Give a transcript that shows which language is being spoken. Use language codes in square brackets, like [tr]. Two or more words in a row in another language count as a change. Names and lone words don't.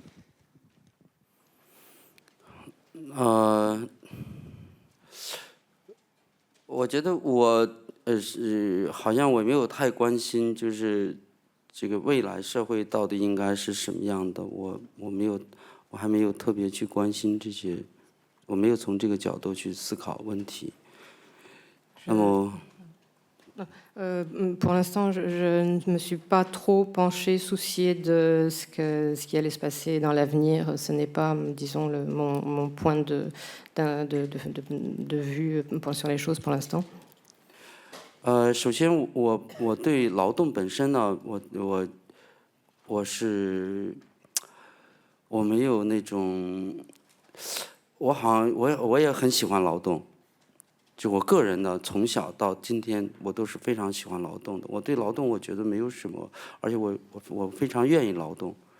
[zh] 我觉得好像我没有太关心，就是这个未来社会到底应该是什么样的，我还没有特别去关心这些，我没有从这个角度去思考问题。那么。 [fr] Pour l'instant, je ne me suis pas trop penchée, souciée de ce qui allait se passer dans l'avenir. Ce n'est pas, disons, mon point de vue sur les choses pour l'instant. [zh] 首先我对劳动本身呢，我没有那种，我也很喜欢劳动。就我个人呢，从小到今天，我都是非常喜欢劳动的。我对劳动，我觉得没有什么，而且我非常愿意劳动。